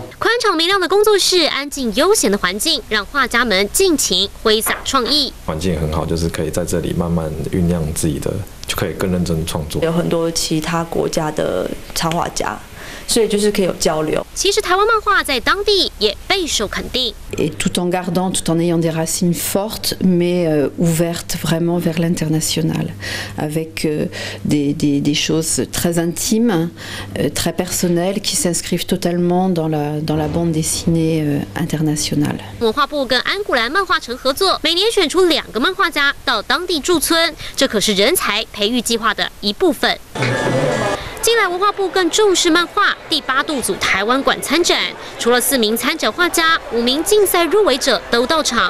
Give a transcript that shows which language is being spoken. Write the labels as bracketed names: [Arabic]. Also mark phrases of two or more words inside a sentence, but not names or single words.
[Chinese] 宽敞明亮的工作室，安静悠闲的环境，让画家们尽情挥洒创意。环境很好，就是可以在这里慢慢酝酿自己的，就可以更认真创作。有很多其他国家的插画家，所以就是可以有交流。其实台湾漫画在当地也备受肯定。 [French] Et tout en gardant, tout en ayant des racines fortes, mais ouvertes vraiment vers l'international, avec des choses très intimes, très personnelles, qui s'inscrivent totalement dans la bande dessinée internationale. [Chinese] 文化部跟安古兰漫画城合作，每年选出2个漫画家到当地驻村，这可是人才培育计划的一部分。近来文化部更重视漫画，第8度组台湾馆参展，除了4名参展画家，5名竞赛入围者都到场。